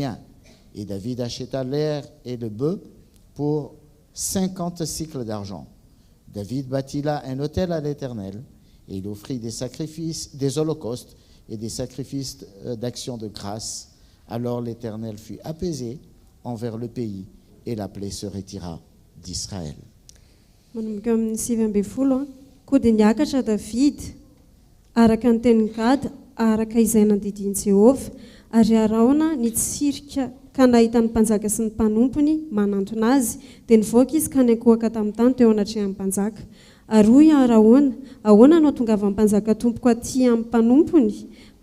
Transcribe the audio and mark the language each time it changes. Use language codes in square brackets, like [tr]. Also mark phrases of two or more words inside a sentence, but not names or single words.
[fr] » Et David acheta l'air et le bœuf pour 50 cycles d'argent. David bâtit là un autel à l'Éternel, et il offrit des sacrifices, des holocaustes et des sacrifices d'action de grâce. Alors l'Éternel fut apaisé envers le pays, et la plaie se retira d'Israël. [mg] Koa dia niakatra David araka ny tenin'i Gad araka izay nandidiny Jehovah ary Araona nitsirika ka nahita ny mpanjaka sy ny mpanompony manantona azy dia nivoaka izy ka niankohaka tamin'ny tany teo anatrehan'ny mpanjaka ary hoy Araona ahoana no tongava ny mpanjaka tompoko aty amin'ny mpanompony dia